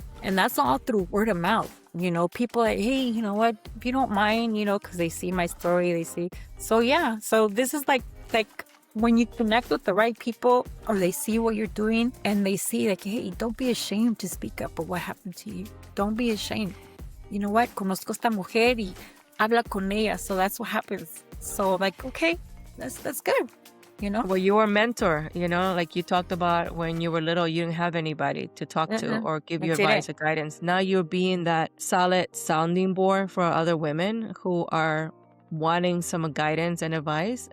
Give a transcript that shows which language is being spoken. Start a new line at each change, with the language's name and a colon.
English: And that's all through word of mouth. People like, hey, you know what, if you don't mind, because they see my story, they see. So, yeah. So this is like when you connect with the right people or they see what you're doing and they see like, hey, don't be ashamed to speak up of what happened to you. Don't be ashamed. You know what?
Spanish: Conozco esta mujer y habla con ella.
English: So that's what happens. So like, okay, that's good. Well, you were a mentor, like you talked about when you were little, you didn't have anybody to talk to or give you advice or guidance. Now you're being that solid sounding board for other women who are wanting some guidance and advice.